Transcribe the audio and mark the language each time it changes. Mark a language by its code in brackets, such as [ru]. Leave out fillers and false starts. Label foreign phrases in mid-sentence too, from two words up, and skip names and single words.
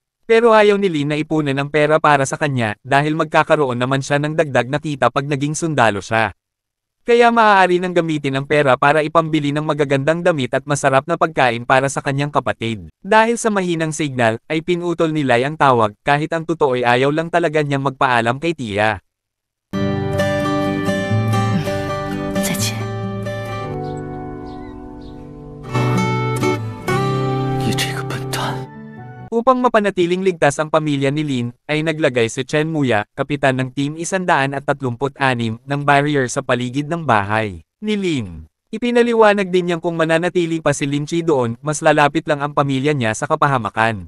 [tl] Pero ayaw ni Lin na ipunan ang pera para sa kanya dahil magkakaroon naman siya ng dagdag na kita pag naging sundalo siya. Kaya maaari nang gamitin ang pera para ipambili ng magagandang damit at masarap na pagkain para sa kanyang kapatid. Dahil sa mahinang signal, ay pinutol ni Lai ang tawag kahit ang totoo ay ayaw lang talaga niyang magpaalam kay Tia. [zh] 再见。你这个笨蛋！ [tl] Upang mapanatiling ligtas ang pamilya ni Lin, ay naglagay si Chen Muya, kapitan ng Team 136, ng barrier sa paligid ng bahay ni Lin. Ipinaliwanag din niyang kung mananatili pa si Lin Chi doon, mas lalapit lang ang pamilya niya sa kapahamakan.